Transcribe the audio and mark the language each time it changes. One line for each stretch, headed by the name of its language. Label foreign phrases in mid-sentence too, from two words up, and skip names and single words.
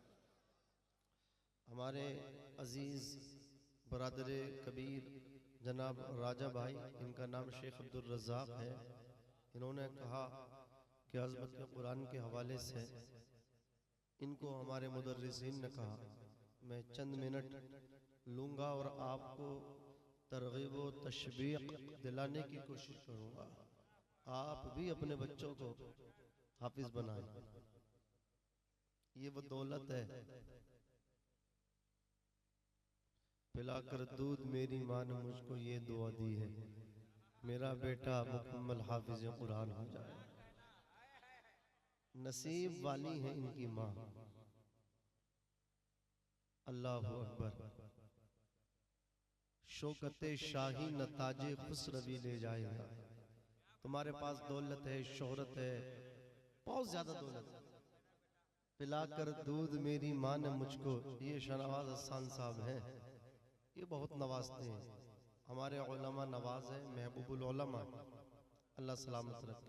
Hindi: हमारे अजीज बरादरे कबीर जनाब राजा भाई, इनका नाम शेख अब्दुल रज़ाक है, इन्होंने कहा कि अज़मत कुरान के हवाले से इनको हमारे मुदर्रिसीन ने कहा मैं चंद मिनट लूँगा और आपको तरग़ीब व तशवीक़ दिलाने की कोशिश करूँगा। आप भी अपने बच्चों को हाफिज बनाएं। ये वो दौलत है, पिलाकर दूध मेरी माँ ने मुझको ये दुआ दी है, मेरा बेटा मुकम्मल हाफिज कुरान हो जाए। नसीब वाली है इनकी माँ।
Arabic: الله أكبر.
Hindi: शौकते शाही नताजे खुसरवी ले जाएगा। तुम्हारे पास दौलत है, शोहरत है, बहुत ज्यादा दौलत है। पिलाकर दूध मेरी माँ ने मुझको, ये शहनवाज हसन साहब हैं, ये बहुत नवाजते हैं। हमारे उलमा नवाज है, महबूबुल उलमा, अल्लाह सलामत रखे।